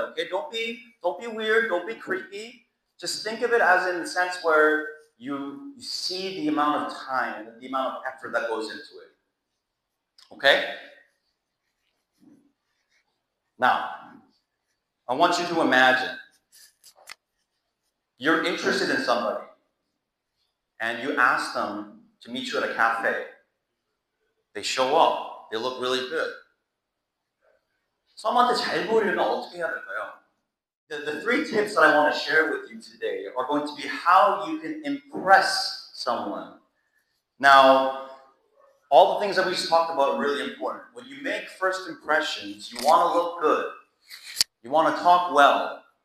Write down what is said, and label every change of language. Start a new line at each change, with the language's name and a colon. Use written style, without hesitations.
English: Okay, don't be weird. Don't be creepy. Just think of it as in the sense where you see the amount of time and the amount of effort that goes into it. Okay? Now, I want you to imagine you're interested in somebody and you ask them to meet you at a cafe. They show up. They look really good.
Korean: 썸한테 잘 보이려면 어떻게 해야 될까요?
English: The three tips that I want to share with you today are going to be how you can impress someone. Now, all the things that we just talked about are really important. When you make first impressions, you want to look good. You want to talk well.